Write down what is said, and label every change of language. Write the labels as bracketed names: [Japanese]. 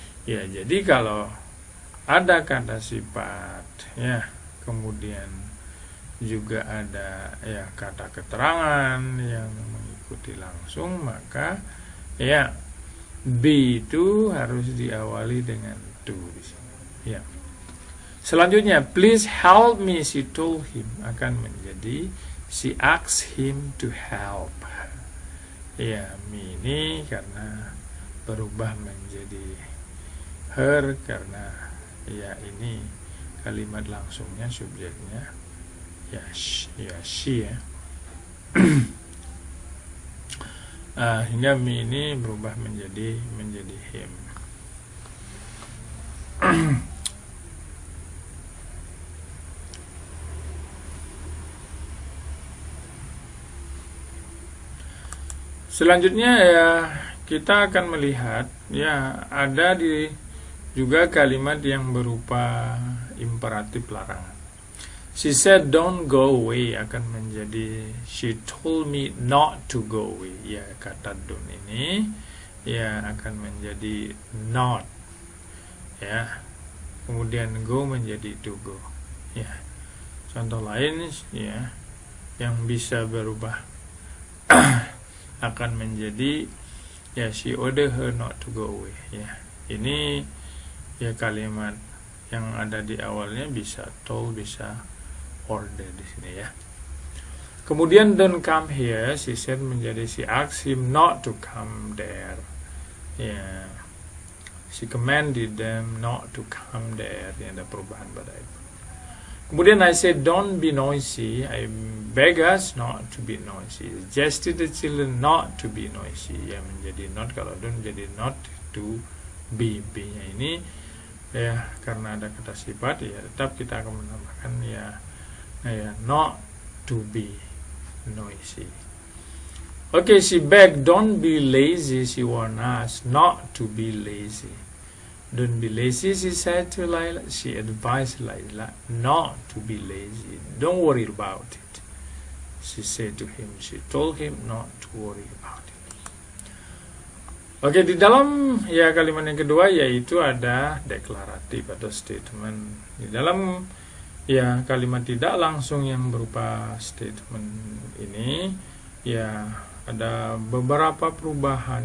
[Indonesian] Ya, jadi kalau ada kata sifat, ya, kemudian juga ada ya kata keterangan yang mengikuti langsung, maka ya be itu harus diawali dengan to di sini. Ya. [English] Selanjutnya, please help me, she told him, [Indonesian] akan menjadi [English] she asked him to help. [Indonesian] Ya, me ini karena berubah menjadi her karena ya ini kalimat langsungnya subjeknya ya she ya. Hingga me ini berubah menjadi him. Selanjutnya ya kita akan melihat ya ada juga kalimat yang berupa imperatif larangan. [English] She said don't go away [Indonesian] akan menjadi [English] she told me not to go away. [Indonesian] Ya, kata don't ini ya akan menjadi not. Ya. Kemudian go menjadi to go. Ya. Contoh lain ya yang bisa berubah akan menjadi ya [English] she ordered her not to go away. [Indonesian] Ya, ini ya kalimat yang ada di awalnya bisa told, bisa order di sini ya. [English] Kemudian don't come here, she said [Indonesian] menjadi [English] she asked him not to come there. Ya, she commanded them not to come there. [Indonesian] Yang ada perubahan pada itu. [English] Kemudian I said don't be noisy. I beg us not to be noisy. Suggested the children not to be noisy. [Indonesian] Ya, menjadi not, kalau don't menjadi not to be. B-nya ini ya karena ada kata sifat ya tetap kita akan menambahkan ya [English] not to be noisy. Okay, she begged don't be lazy. She warned us not to be lazy. Don't be lazy, she said to Layla. She advised Layla not to be lazy. Don't worry about it, she said to him. She told him not to worry about it. [Indonesian] Oke, di dalam ya kalimat yang kedua yaitu ada deklaratif atau statement. Di dalam ya kalimat tidak langsung yang berupa statement ini ya ada beberapa perubahan.